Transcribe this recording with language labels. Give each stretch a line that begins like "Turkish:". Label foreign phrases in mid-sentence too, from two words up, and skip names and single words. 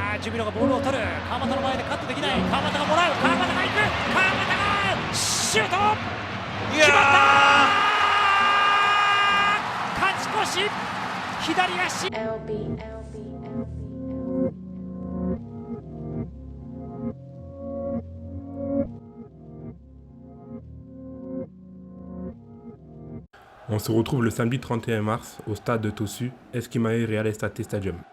Japanese: ミロがボールを取る。川真田の前でカットできない。川真田がもらう。川真田が行く。川真田がシュート。決まった。勝ち越し。左足。
French: On se retrouve le samedi 31 mars au stade de Tosu, Eskimae Real Estate Stadium.